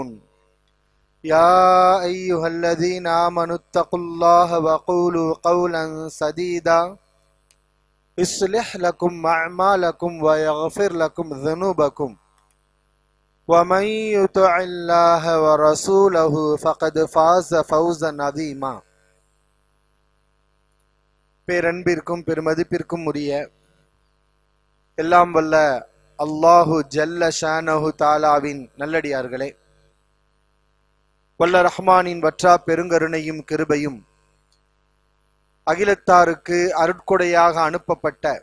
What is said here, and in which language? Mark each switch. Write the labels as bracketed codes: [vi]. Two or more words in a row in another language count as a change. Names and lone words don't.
[ar] يا أيها الذين آمنوا اتقوا الله وقولوا قولا سديدا يصلح لكم أعمالكم ويغفر لكم ذنوبكم ومن يطع الله ورسوله فقد فاز فوزا عظيما. [ta] பேரன்பிற்கும் பெருமதிப்பிற்கும் உரிய எல்லாம் வல்ல [ar] الله جل شأنه [ta] தாலாவின் நல்லடியார்களே, வல்ல ரஹ்மானின் வற்றா பெருங்கருணையும் கிருபையும் அகிலத்தாருக்கு அருட்கொடையாக அனுப்பப்பட்ட